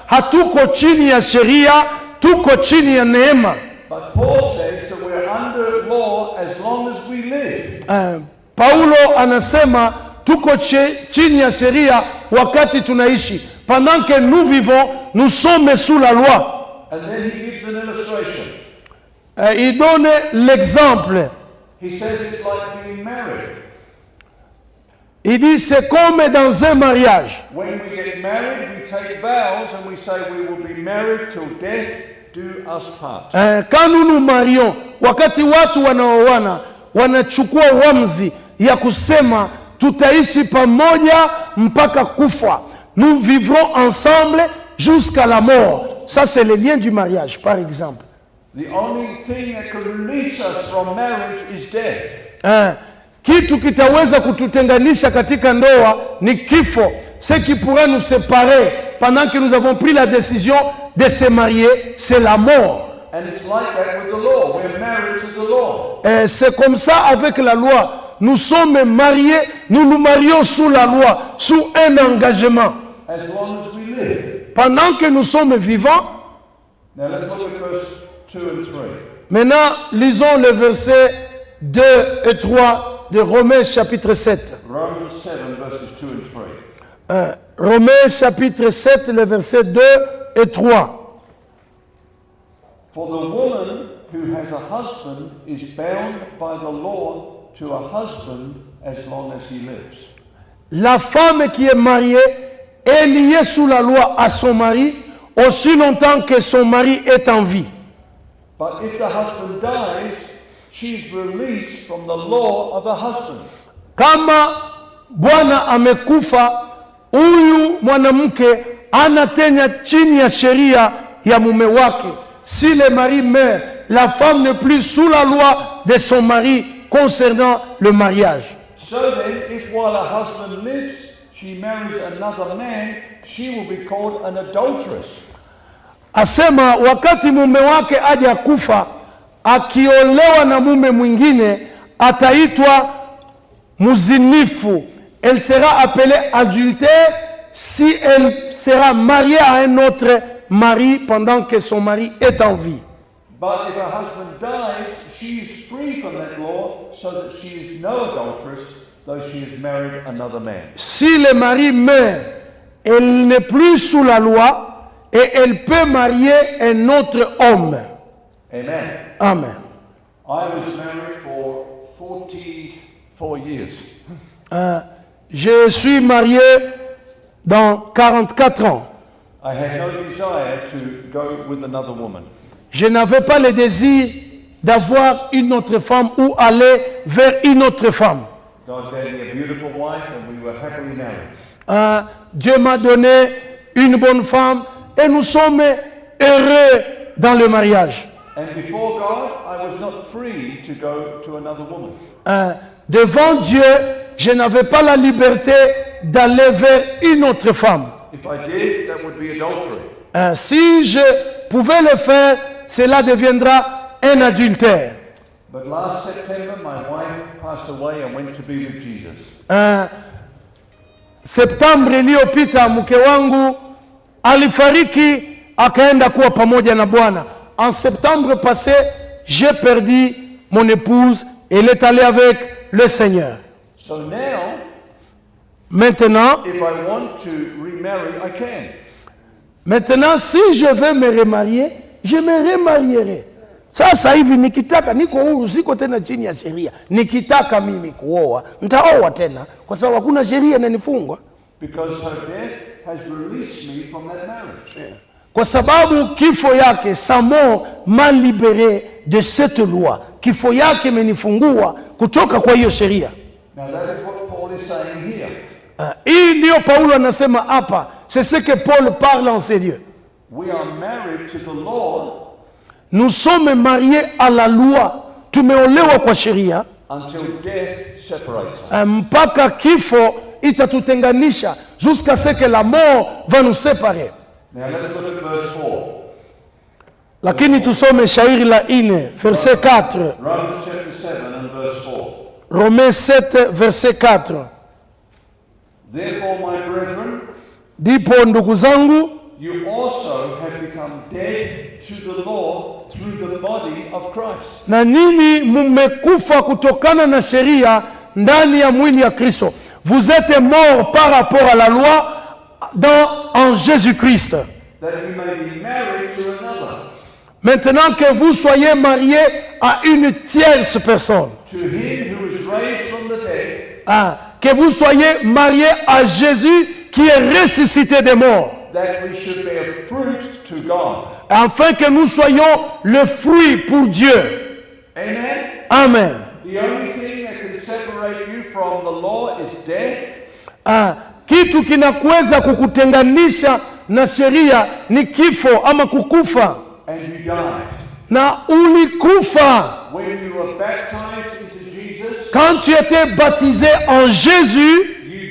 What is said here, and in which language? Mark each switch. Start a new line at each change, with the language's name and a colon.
Swahili: Hatuko chini ya sheria, tuko chini ya neema.
English: But Paul says that we're under law as long as we live.
Swahili: Paulo anasema tuko chini ya sheria wakati tunaishi.
French: Pendant que nous vivons, nous sommes sous la loi.
English: And then he gives an illustration.
French: Il donne l'exemple.
English: He says it's like being married.
French: Il dit c'est comme dans un mariage.
English: When we get married, we take vows and we say we will be married till death do us part.
French: Quand nous nous marions,
Swahili: wakati watu wanaoana wanachukua uamuzi ya kusema tutaishi pamoja mpaka kufa.
French: Nous vivrons ensemble jusqu'à la mort. Ça c'est le lien du mariage, par exemple.
English: The only thing that can release us from marriage is death.
Swahili: Kitu kitaweza kututenganisha katika ndoa ni kifo.
French: Ce qui pourrait nous séparer pendant que nous avons pris la décision de se marier, c'est la mort.
English: And it's like that with the law. We're married to the law.
French: C'est comme ça avec la loi. Nous sommes mariés, nous nous marions sous la loi, sous un engagement.
English: As long as we live.
French: Pendant que nous sommes vivants.
English: Now let's look at verse 2 and 3.
French: Maintenant, lisons les versets 2 et 3 de Romains chapitre 7.
English: Romans 7 verses 2 and 3.
French: Romains chapitre 7, les versets 2 et 3.
English: For the woman who has a husband is bound by the law to a husband as long as he lives.
French: La femme qui est mariée est liée sous la loi à son mari aussi longtemps que son mari est en vie.
English: But if the husband dies, she's released from the law of her husband.
Swahili: Kama bwana amekufa, huyu mwanamke anatenya chini ya sheria ya mume wake.
French: Si le mari meurt, la femme n'est plus sous la loi de son mari concernant le mariage.
English: So then, if while her husband lives, she marries another man, she will be called an adulteress.
Swahili: Asema wakati mume wake aje kufa, akiolewa na mume mwingine ataitwa muzinifu.
French: Elle sera appelée adultère si elle sera mariée à un autre mari pendant que son mari est en vie.
English: But if her husband dies, she is free from that law, so that she is no adulteress, though she has married another man.
French: Si le mari meurt, elle n'est plus sous la loi et elle peut marier un autre homme. Amen. Amen.
English: I was married for 44 years.
French: Je suis marié dans 44 ans.
English: I had no desire to go with another woman.
French: Je n'avais pas le désir d'avoir une autre femme ou aller vers une autre femme.
English: God gave me a beautiful wife and we were happily married.
French: Dieu m'a donné une bonne femme et nous sommes heureux dans le mariage.
English: And before God, I was not free to go to another woman.
French: Devant Dieu, je n'avais pas la liberté d'aller vers une autre femme.
English: If I did, that would be adultery.
French: Si je pouvais le faire, cela deviendra un adultère.
English: But last September, my wife passed away and went to be with Jesus.
Swahili: Septembre iliyopita mke wangu alifariki akaenda kuwa pamoja na Bwana.
French: En septembre passé, j'ai perdu mon épouse et elle est allée avec le Seigneur.
English: So now,
French: Maintenant,
English: if I want to remarry, I can.
French: Maintenant, si je veux me remarier, je me remarierai.
Swahili: Sasa hivi nikitaka, niko huru, siko tena chini ya sheria. Nikitaka mimi kuoa, nitaoa tena kwa sababu hakuna sheria inanifunga.
English: Because her death has released me from that marriage.
Swahili: Kwa sababu kifo yake,
French: sa mort m'a libéré de cette loi.
Swahili: Kifo yake imenifungua kutoka kwa hiyo sheria.
English: Now that is what Paul is saying here.
Swahili: Hii ndio Paulo anasema hapa.
French: C'est ce que Paul parle en ces lieux.
English: We are married to the law
French: Nous sommes mariés à la loi.
Swahili: Tumeolewa kwa sheria
English: until death separates us.
Swahili: mpaka kifo itatutenganisha,
French: jusqu'à ce que la mort va nous séparer.
English: Now let's look at verse 4.
Swahili: Lakini tusome shairi la 4 verset 4.
English: Romans chapter 7 and verse 4.
French: Romains 7 verset 4.
English: Therefore, my brethren,
Swahili: Ndipo ndugu zangu,
English: you also have become dead to the law through the body of Christ.
Swahili: na nini mmekufa kutokana na sheria ndani ya mwili ya Kristo.
French: Vous êtes morts par rapport à la loi en Jésus-Christ.
English: That you may be married to another,
French: Maintenant que vous soyez mariés à une tierce personne.
English: to him who is raised from the dead,
French: Que vous soyez mariés à Jésus qui est ressuscité des morts.
English: that we should bear fruit to God.
French: Afin que nous soyons le fruit pour Dieu. Amen? Amen.
English: The only thing that can separate you from the law is death,
Swahili: Kitu kinaweza kukutenganisha na sheria ni kifo ama kukufa.
English: and you died.
Swahili: Na ulikufa.
English: When you were baptized into Jesus,
French: Quand tu étais baptisé en Jésus,